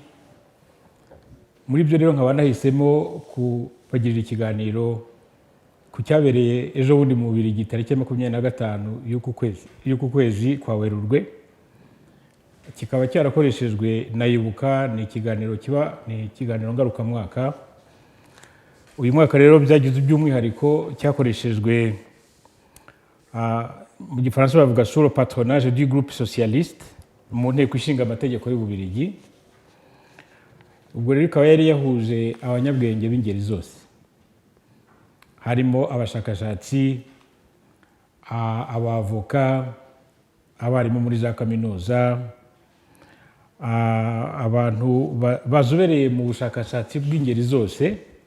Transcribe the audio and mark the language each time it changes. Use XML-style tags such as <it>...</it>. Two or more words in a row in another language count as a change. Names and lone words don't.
<rw>Muri byo rero nkaba nahisemo kubagirira ikiganiro ku cyabereye ejo bundi mu Bubiligi tariki 25 y'uku kwezi kwa Werurwe. Kikaba cyarakoreshejwe na Ibuka. Ni ikiganiro ngarukamwaka. Uyu mwaka rero byagize by'umwihariko cyakoreshejwe mu Gifaransa bavuga</rw> <fr>sur le patronage du groupe socialiste</fr> <rw>mu nteko ishinga amategeko y'Ububiligi. Ubwo rero ikaba yari yahuje abanyabwenge b'ingeri zose, harimo abashakashatsi, abavoka, abarimu muri za kaminuza, abantu bazobereye mu bushakashatsi bw'ingeri zose.</rw>